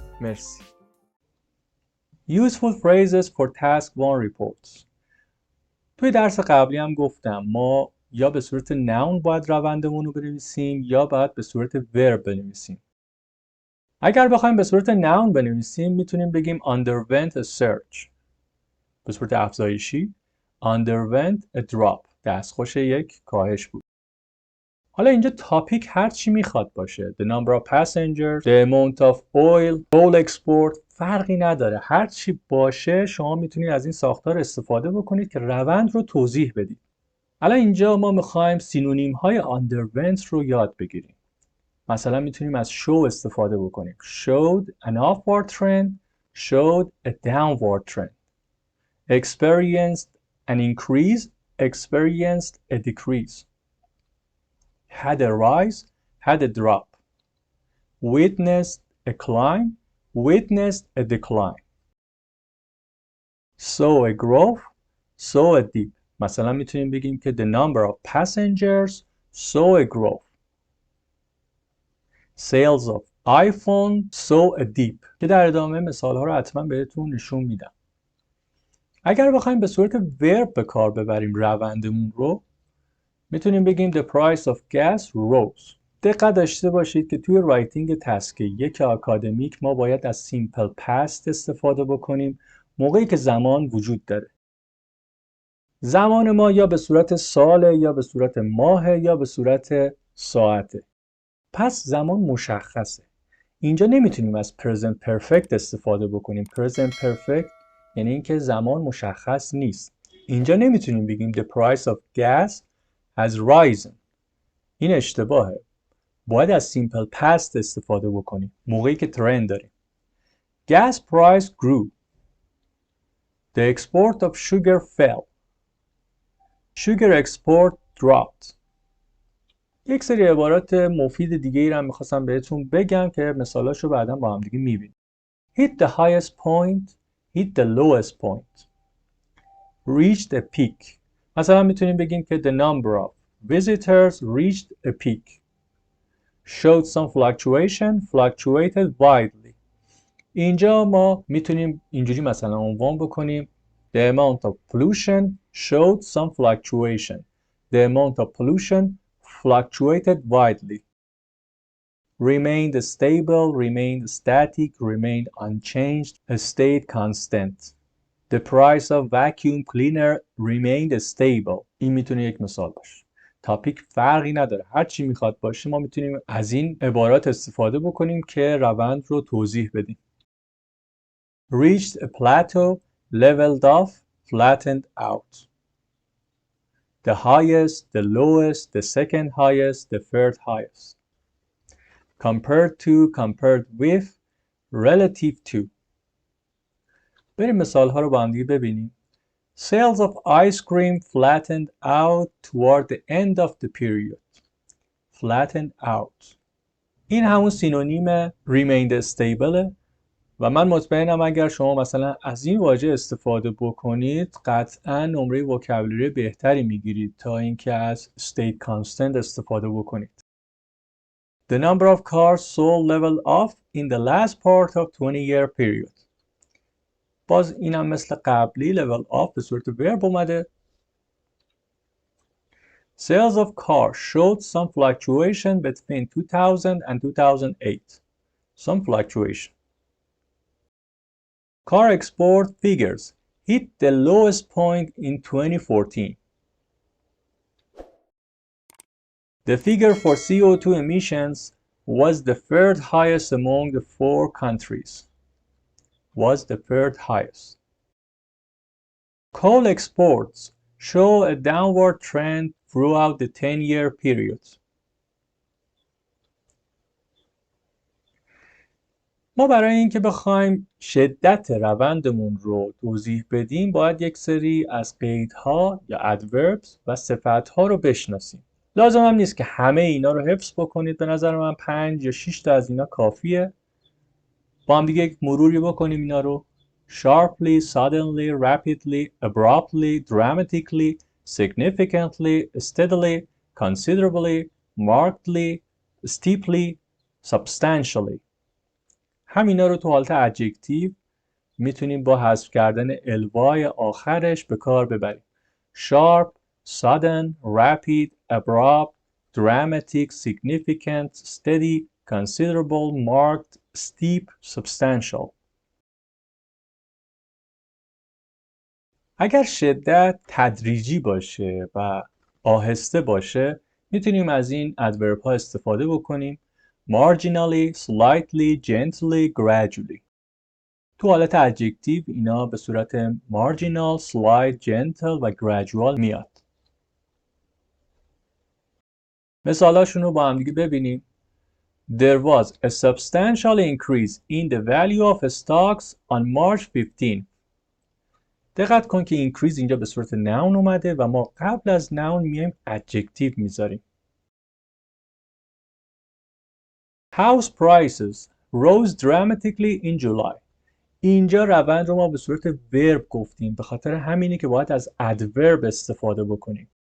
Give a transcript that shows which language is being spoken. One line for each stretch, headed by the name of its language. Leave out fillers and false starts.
English: مرسی. Useful phrases for task 1 reports.
Persian: توی درس قبلی هم گفتم ما یا به صورت noun باید روندمون رو بنویسیم یا باید به صورت verb بنویسیم. اگر بخوایم به صورت noun بنویسیم میتونیم بگیم
English: underwent a surge.
Persian: به صورت افزایشی
English: underwent a drop.
Persian: دستخوش یک کاهش بود. حالا اینجا تاپیک هر چی میخواد باشه.
English: The number of passengers, the amount of oil, coal export
Persian: فرقی نداره. هر چی باشه شما میتونید از این ساختار استفاده بکنید که روند رو توضیح بدید. حالا اینجا ما میخوایم سینونیم های underwent رو یاد بگیریم. مثلا میتونیم از show استفاده بکنیم.
English: Showed an upward trend, showed a downward trend. Experienced an increase, experienced a decrease. Had a rise, had a drop. Witnessed a climb, witnessed a decline. Saw a growth, saw a dip.
Persian: مثلا میتونیم بگیم که
English: the number of passengers saw a growth. Sales of iPhone saw a dip.
Persian: که در ادامه مثال ها رو حتما بهتون نشون میدم. اگر بخوایم به صورت verb به کار ببریم روندمون رو میتونیم بگیم
English: the price of gas rose.
Persian: دقت داشته باشید که توی رایتینگ تسک 1 آکادمیک ما باید از simple past استفاده بکنیم موقعی که زمان وجود داره. زمان ما یا به صورت ساله یا به صورت ماهه یا به صورت ساعته. پس زمان مشخصه. اینجا نمیتونیم از present perfect استفاده بکنیم. present perfect یعنی اینکه زمان مشخص نیست. اینجا نمیتونیم بگیم
English: the price of gas has risen.
Persian: این اشتباهه. باید از simple past استفاده بکنیم موقعی که ترند داریم.
English: Gas price grew. The export of sugar fell. Sugar export dropped.
Persian: یک سری عبارات مفید دیگه ای رو هم میخواستم بهتون بگم که مثالاشو بعدا با هم دیگه میبینیم.
English: Hit the highest point, hit the lowest point. Reach the peak.
Persian: مثلا میتونیم بگیم که
English: the number of visitors reached a peak. Showed some fluctuation, fluctuated widely.
Persian: اینجا ما میتونیم اینجوری مثلا عنوان بکنیم
English: The amount of pollution showed some fluctuation. The amount of pollution fluctuated widely. Remained stable, remained static, remained unchanged, stayed constant. The price of vacuum cleaner remained stable.
Persian: این میتونه یک مثال باشه. تاپیک فرقی نداره. هر چی میخواد باشه ما میتونیم از این عبارات استفاده بکنیم که روند رو توضیح بدیم.
English: Reached a plateau, leveled off, flattened out. The highest, the lowest, the second highest, the third highest. Compared to, compared with, relative to.
Persian: بریم مثال ها رو با هم دیگه ببینیم.
English: Sales of ice cream flattened out toward the end of the period. Flattened out.
Persian: این همون سینونیم
English: remained stable
Persian: و من مطمئنم اگر شما مثلا از این واژه استفاده بکنید قطعا نمره وکابلری بهتری میگیرید تا اینکه از
English: state constant
Persian: استفاده بکنید.
English: The number of cars sold leveled off in the last part of 20-year period.
Persian: باز اینم مثل قبلی level off به صورت verb اومده.
English: Sales of cars showed some fluctuation between 2000 and 2008. Some fluctuation. Car export figures hit the lowest point in 2014. The figure for CO2 emissions was the third highest among the 4 countries. Was the third highest. Coal exports show a downward trend throughout the 10-year period.
Persian: ما برای اینکه بخوایم شدت روندمون رو توضیح بدیم باید یک سری از قیدها یا adverbs و صفتها رو بشناسیم. لازم هم نیست که همه اینا رو حفظ بکنید. به نظر من 5 یا 6 تا از اینا کافیه. با هم دیگه یک مروری بکنیم اینا رو.
English: Sharply, suddenly, rapidly, abruptly, dramatically, significantly, steadily, considerably, markedly, steeply, substantially.
Persian: همینا رو تو حالت ادجکتیو میتونیم با حذف کردن الوای آخرش به کار ببریم.
English: Sharp, sudden, rapid, abrupt, dramatic, significant, steady, considerable, marked, steep, substantial.
Persian: اگر شدت تدریجی باشه و آهسته باشه میتونیم از این ادورب ها استفاده بکنیم.
English: Marginally, slightly, gently, gradually.
Persian: تو حالت ادجکتیو اینا به صورت marginal, slight, gentle و gradual میاد. مثالاشون رو با هم دیگه ببینیم.
English: There was a substantial increase in the value of stocks on March 15.
Persian: دقت کن که increase اینجا به صورت noun اومده و ما قبل از noun میایم adjective میذاریم.
English: House prices rose dramatically in July.
Persian: اینجا روند رو ما به صورت verb گفتیم به خاطر همینه که باید از adverb استفاده بکنیم.